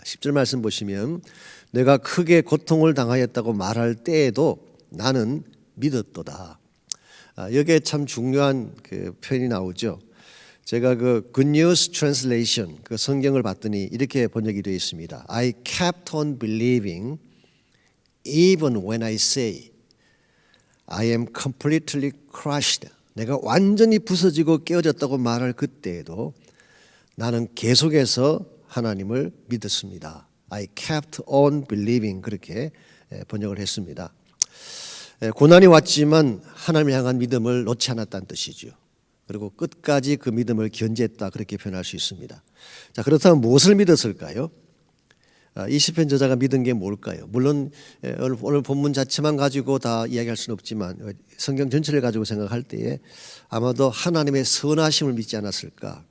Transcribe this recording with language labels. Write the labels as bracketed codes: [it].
[ko] 10절 말씀 보시면 내가 크게 고통을 당하였다고 말할 때에도 나는 믿었도다. 여기에 참 중요한 그 표현이 나오죠. 제가 그 Good News Translation 그 성경을 봤더니 이렇게 번역이 되어 있습니다. [en] I kept on believing even when I say I am completely crushed. [ko] 내가 완전히 부서지고 깨어졌다고 말할 그때에도 나는 계속해서 하나님을 믿었습니다. [en] I kept on believing [ko] 그렇게 번역을 했습니다. 고난이 왔지만 하나님을 향한 믿음을 놓지 않았다는 뜻이죠. 그리고 끝까지 그 믿음을 견제했다 그렇게 표현할 수 있습니다. 자, 그렇다면 무엇을 믿었을까요? 이 시편 저자가 믿은 게 뭘까요? 물론 오늘 본문 자체만 가지고 다 이야기할 수는 없지만 성경 전체를 가지고 생각할 때에 아마도 하나님의 선하심을 믿지 않았을까?